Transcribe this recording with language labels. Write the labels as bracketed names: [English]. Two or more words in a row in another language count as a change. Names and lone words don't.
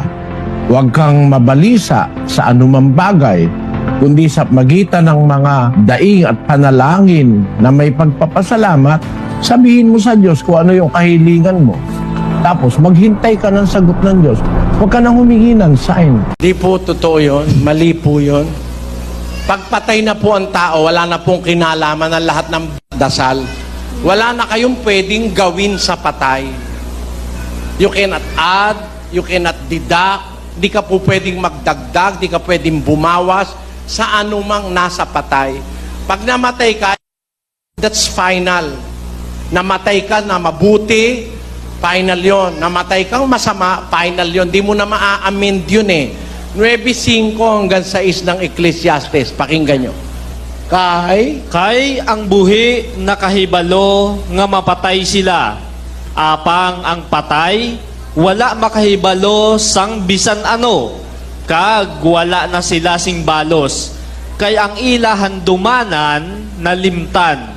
[Filipino] Huwag kang mabalisa sa anumang bagay, kundi sa magitan ng mga daing at panalangin na may pagpapasalamat, sabihin mo sa Diyos kung ano yung kahilingan mo. Tapos maghintay ka ng sagot ng Diyos. Huwag ka nang humingi ng sign. Di po totoo yun. Mali po yun. Pagpatay na po ang tao, wala na pong kinalaman ng lahat ng dasal. Wala na kayong pwedeng gawin sa patay. [English] You cannot add, you cannot deduct, [Filipino] di ka po pwedeng magdagdag, di ka pwedeng bumawas sa anumang nasa patay. Pag namatay ka, [English] that's final. [Filipino] Namatay ka na mabuti, final yon. Namatay kang masama, final yon. Di mo na maa-amend yun eh. 9:5 hanggang 6 ng Ecclesiastes. Pakinggan nyo. [Hiligaynon] Kay ang buhi nakahibalo nga mapatay sila. Apang ang patay, wala makahibalo sang bisan ano. Kag wala na sila sing balos. Kay ang ilahan dumanan na limtan.